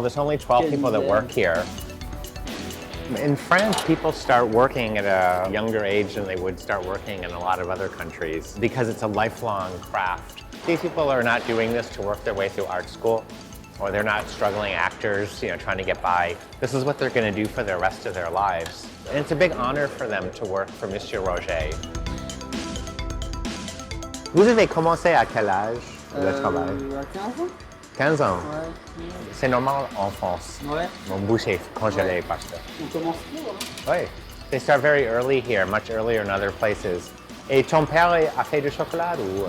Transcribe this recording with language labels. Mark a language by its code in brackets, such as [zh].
[en] There's only 12 people that work here. In France, people start working at a younger age than they would start working in a lot of other countries because it's a lifelong craft. These people are not doing this to work their way through art school, or they're not struggling actors, trying to get by. This is what they're going to do for the rest of their lives. And it's a big honor for them to work for Monsieur Roger. [fr] Vous avez commencé à quel âge le travail? À 15 ans. 15 ans? Ouais. C'est normal en France. Ouais. Mon bouche est congelée parce que... On commence tôt, hein. Oui. [en] They start very early here, much earlier in other places. [fr] Et ton père a fait du chocolat ou